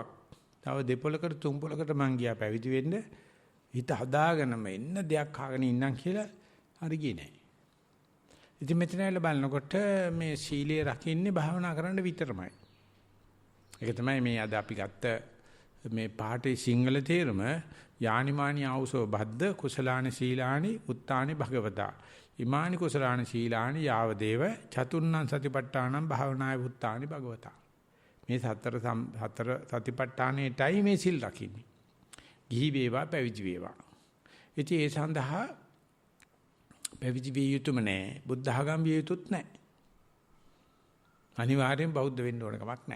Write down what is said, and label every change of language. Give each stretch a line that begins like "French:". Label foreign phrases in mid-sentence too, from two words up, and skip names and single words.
Sinhala: තව දෙපොලකට තුන්පොලකට මං ගියා පැවිදි වෙන්න. හිත හදාගෙනම එන්න දෙයක් අහගෙන ඉන්නම් කියලා හරි ගියේ නැහැ. ඉතින් මෙතන ඇවිල්ලා බලනකොට මේ සීලය රකින්නේ භාවනා කරන්න විතරමයි. ඒක තමයි මේ අද අපි ගත්ත මේ පාඨේ සිංහල තේරුම
Pali: යානිමානි ආවුසෝ බද්ද කුසලානි සීලානි උත්තානි භගවතා
Sinhala: ඉමානි කුසලානි සීලානි යාවදේව චතුර්ණං සතිපට්ඨානං භාවනාය උත්තානි භගවතා මේ හතර සතිපට්ඨානෙටයි මේ සිල් රකින්නේ. ගිහි වේවා පැවිදි වේවා. ඉතින් ඒ සඳහා පැවිදි විය යුතුම නැහැ. බුද්ධ ආගම් විය යුතුත් නැහැ. අනිවාර්යෙන් බෞද්ධ වෙන්න ඕන කමක් නැහැ.